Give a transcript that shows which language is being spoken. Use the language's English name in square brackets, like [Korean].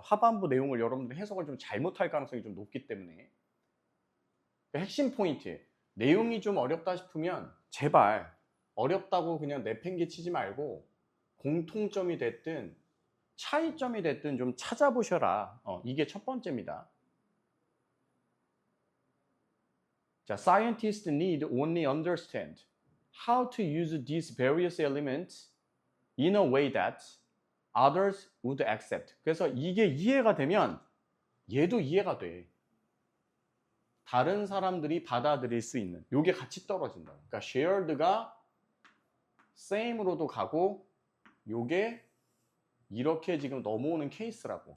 [Korean] 하반부 내용을 여러분들 해석을 좀 잘못할 가능성이 좀 높기 때문에. 핵심 포인트, 내용이 좀 어렵다 싶으면 제발 어렵다고 그냥 내팽개치지 말고 공통점이 됐든 차이점이 됐든 좀 찾아보셔라. 이게 첫 번째입니다. 자, [English] scientists need only understand how to use these various elements in a way that others would accept. [Korean] 그래서 이게 이해가 되면 얘도 이해가 돼. 다른 사람들이 받아들일 수 있는. 요게 같이 떨어진다. 그러니까 shared가 same으로도 가고 요게 이렇게 지금 넘어오는 케이스라고.